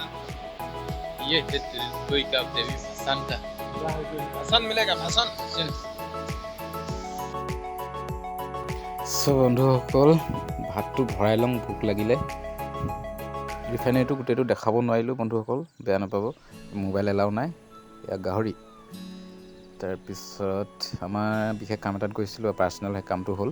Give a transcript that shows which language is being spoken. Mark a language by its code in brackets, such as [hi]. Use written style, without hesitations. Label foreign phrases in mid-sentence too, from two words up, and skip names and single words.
[hi] ये कोई का देवी भसान का भसान मिलेगा भसान। [as] বন্ধুসকল, ভাতটো ভৰাই লওঁ, ভোক লাগিলে। ৰিফাইনেৰীটো গোটেইটো দেখাব নোৱাৰিলোঁ বন্ধুসকল, বেয়া নাপাব। মোবাইল এলাও নাই। এয়া গাহৰি। তাৰপিছত আমাৰ বিশেষ কাম এটাত গৈছিলোঁ, পাৰ্চনেল সেই কামটো হ'ল।